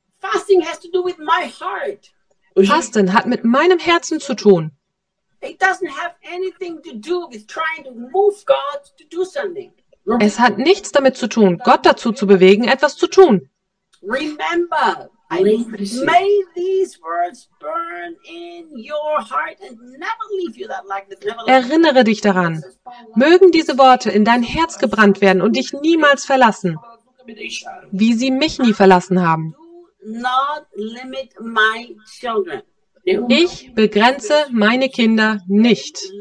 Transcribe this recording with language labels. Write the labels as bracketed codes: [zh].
[en] Fasting has to do with my heart. [de] Fasten hat mit meinem Herzen zu tun. [en] It doesn't have anything to do with trying to move God to do something. [de] Es hat nichts damit zu tun, Gott dazu zu bewegen, etwas zu tun. [en] Remember, may these words burn in your heart and never leave you that like this. [de] Erinnere dich daran. Mögen diese Worte in dein Herz gebrannt werden und dich niemals verlassen, wie sie mich nie verlassen haben. [en] Not limit my children. [de] Ich begrenze meine Kinder nicht.